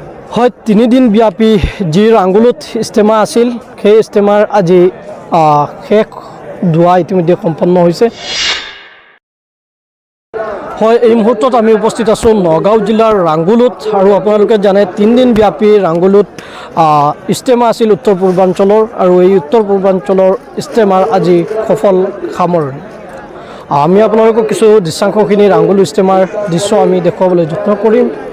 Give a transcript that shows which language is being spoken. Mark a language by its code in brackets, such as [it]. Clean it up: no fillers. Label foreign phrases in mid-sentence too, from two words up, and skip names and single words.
[as] হয় 3 দিন ব্যাপী যি রাঙ্গুলত ইস্তেমা আছিল সেই ইস্তেমার আজি শেষ দোয়া ইতিমধ্যে সম্পন্ন হয়েছে। হয় এই মুহূর্তত আমি উপস্থিত আছোঁ নগাঁও জিলাৰ ৰাংগুলত আৰু আপোনালোকে জানে 3 দিন ব্যাপী ৰাংগুলত ইস্তেমা আছিল উত্তৰ পূৰ্বাঞ্চলৰ আৰু এই উত্তৰ পূৰ্বাঞ্চলৰ ইস্তেমাৰ আজি সফল সামৰণি। আমি আপোনালোকক কিছু দৃশ্যাংশখিনি ৰাংগুল ইস্তেমাৰ দৃশ্য আমি দেখুৱাবলৈ যত্ন কৰিম।